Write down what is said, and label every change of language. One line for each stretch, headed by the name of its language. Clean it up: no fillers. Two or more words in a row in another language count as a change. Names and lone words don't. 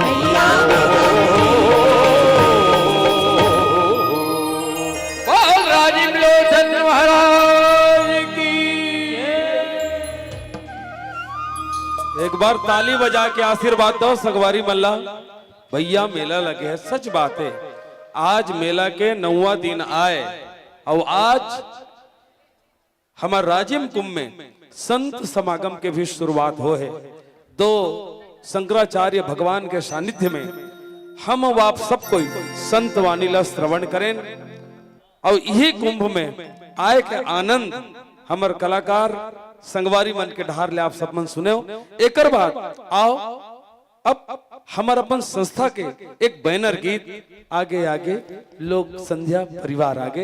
Chhattisgarhi: राज राजीव लोचन महाराज की। एक बार ताली बजा के आशीर्वाद दो सगवारी मल्ला। भैया मेला लगे है, सच बात है। आज मेला के 9वां दिन आए और आज हमारे राजिम कुंभ में संत समागम के भी शुरुआत हो है। दो शंकराचार्य भगवान के सानिध्य में हम आप सब कोई संत वाणी ला श्रवण करें और यही कुंभ में आए के आनंद हमर कलाकार संगवारी मन के ढार ले आप सब मन सुने हो। एक बाद आओ अब हमार अपन संस्था के एक बैनर गीत आगे आगे लोक संध्या परिवार आगे।